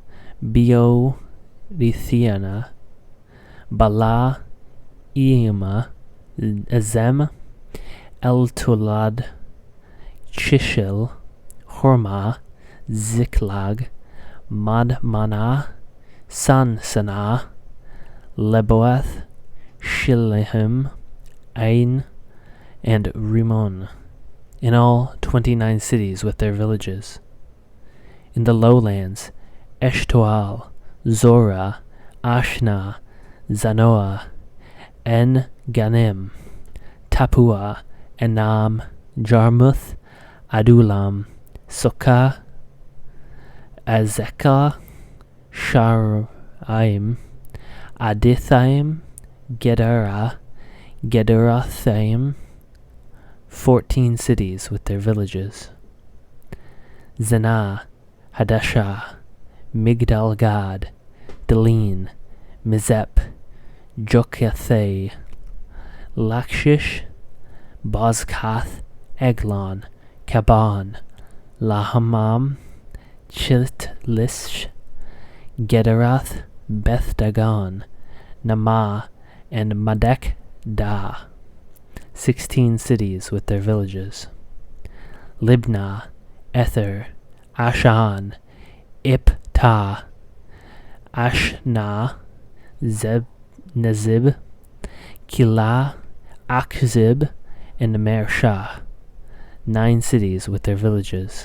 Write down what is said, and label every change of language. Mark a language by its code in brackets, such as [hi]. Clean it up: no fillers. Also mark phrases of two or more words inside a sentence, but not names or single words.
[en] Beorithiana, Bala, Iima, Azem, El-Tulad, Chishil, Hormah, Ziklag, Madmanah, Sansannah, Leboeth, Shilhim, Ain, and Rimon, in all 29 cities with their villages. In the lowlands, Eshtoal, Zorah, Ashna, Zanoah, En-Ganim, Tapua, Enam, Jarmuth, Adulam, Sukkah, Azekah, Sharaim, Adithaim, Gedera, Gederathaim, 14 cities with their villages. Zanah, Hadashah, Migdal-Gad, Delin, Mizep, Jokathai, Lachish, Bozkath, Eglon, Kaban, Lahamam, Chiltlish, Gederath, Beth-Dagon, Namah, and Madek-Da, 16 cities with their villages. Libnah, Ether, Ashan, Iptah, Ashna, Nezib, Kilah, Akzib, and Mersha, 9 cities with their villages.